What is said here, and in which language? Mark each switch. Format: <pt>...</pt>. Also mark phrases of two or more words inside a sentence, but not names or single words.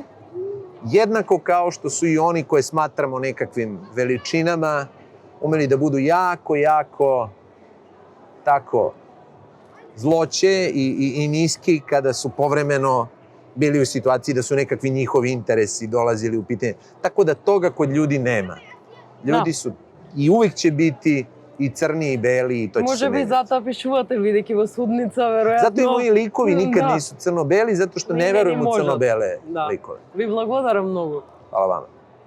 <sr>Jednako kao što su i oni koje smatramo nekakvim veličinama umeli da budu jako tako zloće i niski kada su povremeno bili u situaciji da su nekakvi njihovi interesi dolazili u pitanje. Tako da toga kod ljudi nema. Ljudi su i uvijek će biti i crni i beli i to će se</sr> <mk>Може би</mk> <sr>menjati.</sr> <mk>затоа пишувате, бидејќи во судница, веројатно.</mk> <sr>Zato i moji likovi nikad nisu crno-beli, zato što ne verujem u crno-bele likove.</sr> <mk>Ви благодарам многу.</mk> <sr>Hvala vama.</sr>